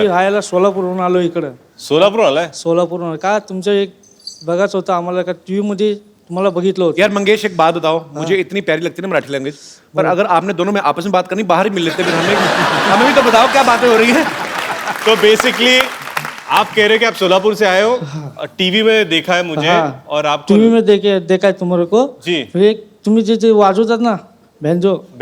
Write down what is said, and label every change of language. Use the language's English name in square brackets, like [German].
[Marathi] मी राहायला सोलापूरहून आलो इकडं. सोलापूर आलाय? सोलापूरहून का तुमचं एक बघायचं होतं आम्हाला का टीव्ही मध्ये तुम्हाला बघितलं होतं. [Hindi] यार मंगेश, एक बात बताओ, मुझे इतनी प्यारी लगती है ना मराठी लैंग्वेज, पर अगर आपने दोनों में आपस में बात करनी, बाहर ही मिल लेते फिर हमें भी तो बताओ क्या बातें हो रही हैं। तो बेसिकली आप कह रहे कि आप सोलापुर से आए हो, टीवी में देखा है मुझे, और आपको टीव्ही में देखा है तुम्हारे को जी. [Marathi] फिर एक तुम्ही जे वाजवतात ना बेंजो,